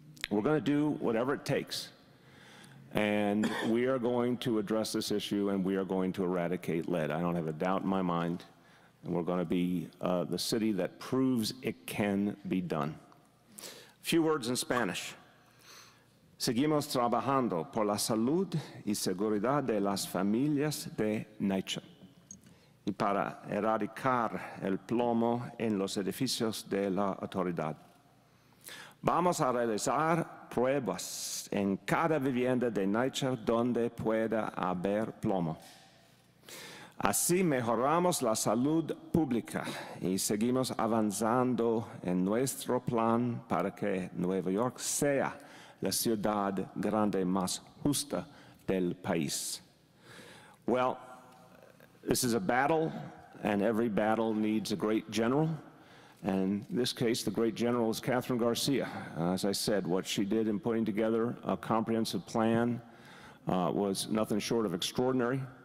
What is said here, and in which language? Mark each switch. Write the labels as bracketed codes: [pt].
[en] We're going to do whatever it takes, and we are going to address this issue, and we are going to eradicate lead. I don't have a doubt in my mind, and we're going to be the city that proves it can be done. A few words in Spanish. [es] Seguimos trabajando por la salud y seguridad de las familias de Nycha y para erradicar el plomo en los edificios de la autoridad. Vamos a realizar pruebas en cada vivienda de Nycha donde pueda haber plomo. Así mejoramos la salud pública y seguimos avanzando en nuestro plan para que Nueva York sea la ciudad grande más justa del país. [en] Well, this is a battle, and every battle needs a great general. And in this case, the great general is Kathryn Garcia. As I said, what she did in putting together a comprehensive plan was nothing short of extraordinary.